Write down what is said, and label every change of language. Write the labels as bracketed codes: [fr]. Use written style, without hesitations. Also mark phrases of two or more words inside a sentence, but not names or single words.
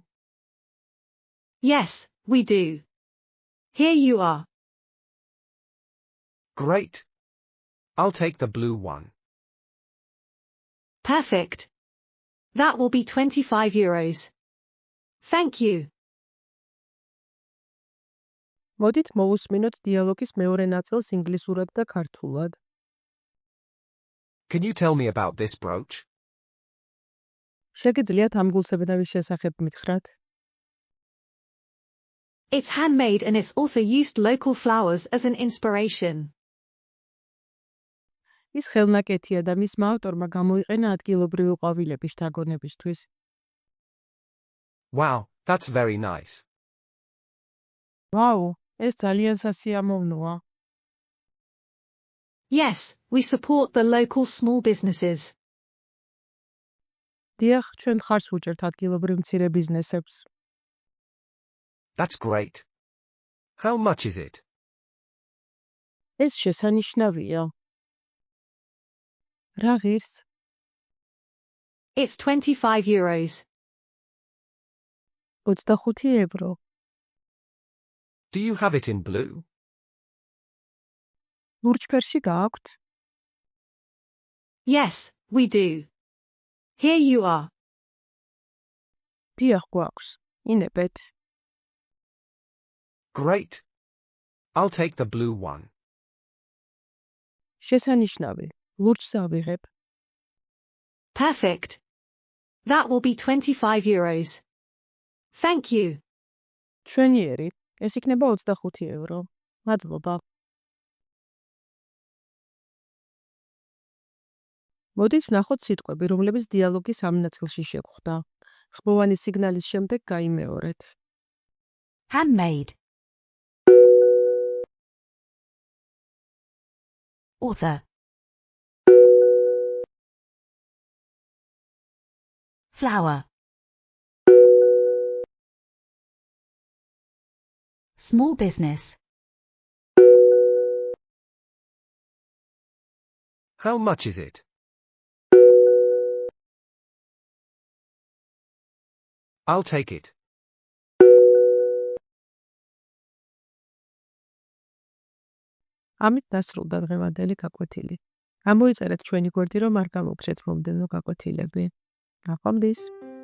[en] Yes, we do. Here you are. Great. I'll take the blue one. Perfect. That will be €25. Thank you. [ka] მოდით მოусმინოთ დიალოგის მეორე ნაწილს ინგლისურად და ქართულად. [en] Can you tell me about this brooch? [ka] შეგიძლიათ ამ გულსაბნევის შესახებ მითხრათ? [en] It's handmade and its author used local flowers as an inspiration. [ka] ის ხელნაკეთია და მისმა ავტორმა გამოიყენა ადგილობრივი ყვავილების შთაგონებისთვის. [en] Wow, that's very nice. [ka] ვაუ, ეს ძალიან სასიამოვნოა. [en] Yes, we support the local small businesses. [ka] დიახ, ჩვენ ხარს ვუჭერთ ადგილობრივ მცირე ბიზნესებს. [en] That's great. How much is it? [ka] ეს შესანიშნავია. რა ღირს? [en] It's €25. [ka] 25 ევრო. [en] Do you have it in blue? [ka] ლურჯფერში გააქვთ? [en] Yes, we do. Here you are. [ka] დიახ, გვაქვს. ინებეთ. [en] Great. I'll take the blue one. [ka] შესანიშნავი. ლურჯს ავიღებ. [en] Perfect. That will be €25. Thank you. [ka] ჩვენიერი. ეს იქნება 25 ევრო. მადლობა. მოდით ვნახოთ სიტყვები, რომლებიც დიალოგის ამ ნაწილში შეგხვდა. ხმოვანი სიგნალის შემდეგ გაიმეორეთ. [en] Handmade. Author. Flower. Small business. How much is it? I'll take it. [ka] ამით დასრულდა დღევანდელი გაკვეთილი. ამოიწერეთ ჩვენი გვერდი, რომ არ გამოგჩეთ მომდევნო გაკვეთილები. ნახვამდის.